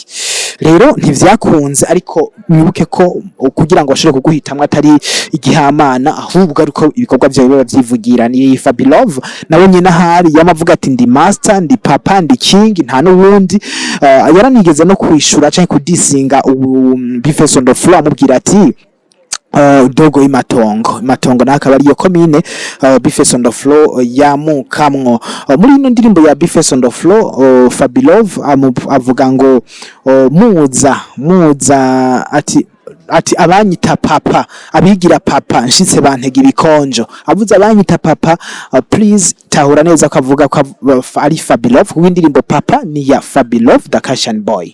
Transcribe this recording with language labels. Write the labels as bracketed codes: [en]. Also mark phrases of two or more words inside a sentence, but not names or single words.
[rn] Rero ntivyakunze ariko mwibuke ko kugira ngo bashobore kuguhitamwa atari igihamana ahubwo ariko ibikorwa byawe biba byivugira. Ni Fabilove nawe nyine ahari yamavuga ati ndi master ndi papa ndi king nta n'ubundi yaranigeze no kwishura canke kudisinga Bface on the Floor amubwira ati dogo imatongo nakaba ariyo komine Bface on the Floor yamukamwo. Muri ino ndirimbo ya Bface on the Floor Fabilove avuga ngo muza ati abanyita papa abigira papa nshitse bantega ibikonjo avuze abanyita papa please tahura neza ko avuga ko ari Fabilove w'indirimbo papa ni ya Fabilove Dakashan Boy.